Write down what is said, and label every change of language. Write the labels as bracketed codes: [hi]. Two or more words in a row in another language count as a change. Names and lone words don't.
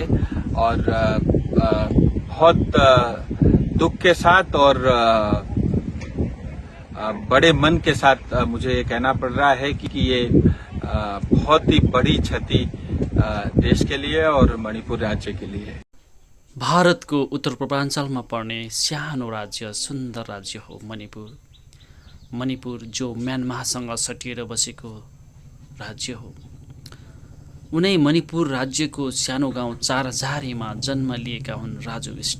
[hi] और बहुत दुख के साथ और बड़े मन के साथ मुझे ये कहना पड़ रहा है कि ये बहुत ही बड़ी क्षति देश के लिए और मणिपुर राज्य के लिए है। [ne] भारतको उत्तर पूर्वाञ्चलमा पर्ने सानो राज्य, सुन्दर राज्य हो मणिपुर। मणिपुर जो म्यानमारसँग सटिएर बसेको राज्य हो। उनै मणिपुर राज्यको सानो गाउँ चारझारीमा जन्म लिएका हुन् राजु विष्ट।